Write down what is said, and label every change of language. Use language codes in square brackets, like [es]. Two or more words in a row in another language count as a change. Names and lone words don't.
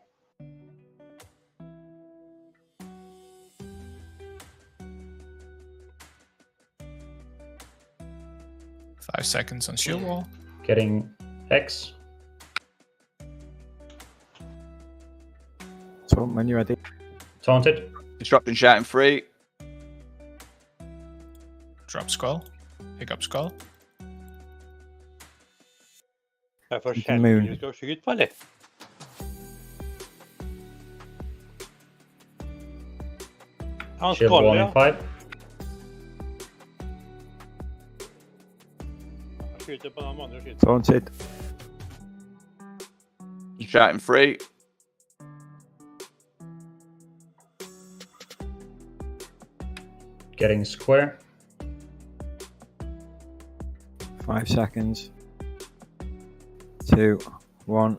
[en] Five seconds on shield wall. Getting X. So when you're ready. Taunted. Disrupting shouting 3. Drop skull. Pick up skull. [no] Det er for sjelden du skal skyte på, eller? Han [en] Shield [no] skal, [en] wall [no] ja. [en] in 5. [no] Han skyter på den andre skyten. [en] Taunted. Shouting 3. Getting square. 5 seconds. 2, 1.